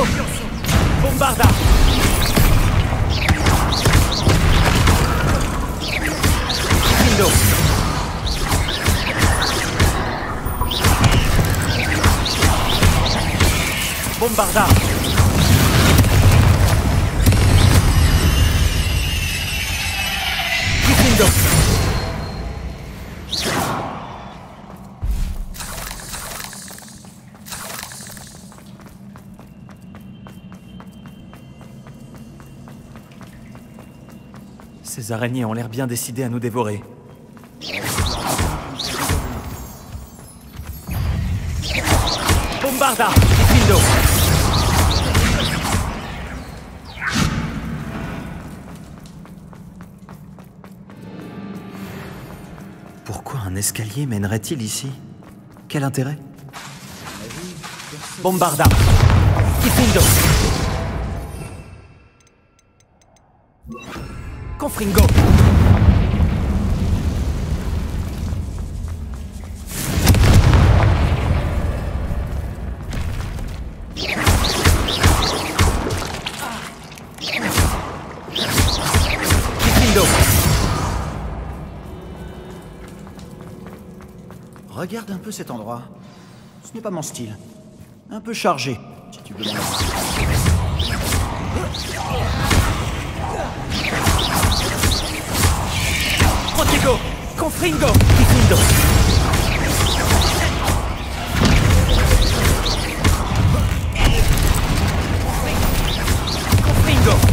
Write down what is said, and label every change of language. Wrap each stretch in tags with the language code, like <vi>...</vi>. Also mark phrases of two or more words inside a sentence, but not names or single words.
<la>Bombarda. Kifindo. Bombarda. Kifindo.</la> <fr>Ces araignées ont l'air bien décidées à nous dévorer.</fr> <la>Bombarda. Kifindo.</la> <fr>Pourquoi un escalier mènerait-il ici? Quel intérêt?</fr> <la>Bombarda. Kifindo. Confringo. Kifindo.</la> <fr>Regarde un peu cet endroit. Ce n'est pas mon style. Un peu chargé, si tu veux.</fr> <la>Protego. Confringo. Kifindo. Confringo.</la>